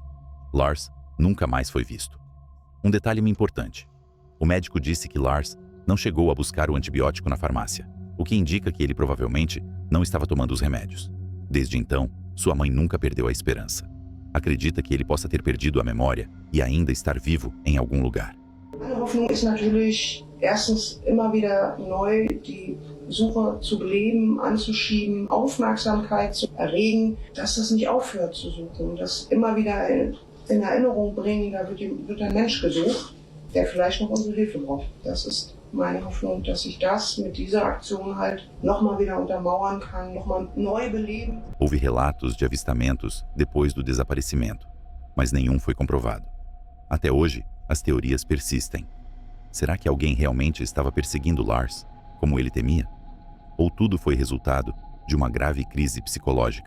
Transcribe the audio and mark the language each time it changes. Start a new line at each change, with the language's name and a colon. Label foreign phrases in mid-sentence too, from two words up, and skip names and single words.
Portuguese: Lars nunca mais foi visto. Um detalhe importante: o médico disse que Lars não chegou a buscar o antibiótico na farmácia, o que indica que ele provavelmente não estava tomando os remédios. Desde então, sua mãe nunca perdeu a esperança. Acredita que ele possa ter perdido a memória e ainda estar vivo em algum lugar.
German: Meine Hoffnung ist natürlich, erstens immer wieder neu die Suche zu beleben, anzuschieben, Aufmerksamkeit zu erregen, dass das nicht aufhört zu suchen, das immer wieder in Erinnerung bringen, da wird ein Mensch gesucht, der vielleicht noch unsere Hilfe braucht. Das ist meine Hoffnung, dass ich das mit dieser Aktion halt nochmal wieder untermauern kann, nochmal neu beleben.
Portuguese: Houve relatos de avistamentos depois do desaparecimento, mas nenhum foi comprovado. Até hoje, as teorias persistem. Será que alguém realmente estava perseguindo Lars, como ele temia? Ou tudo foi resultado de uma grave crise psicológica?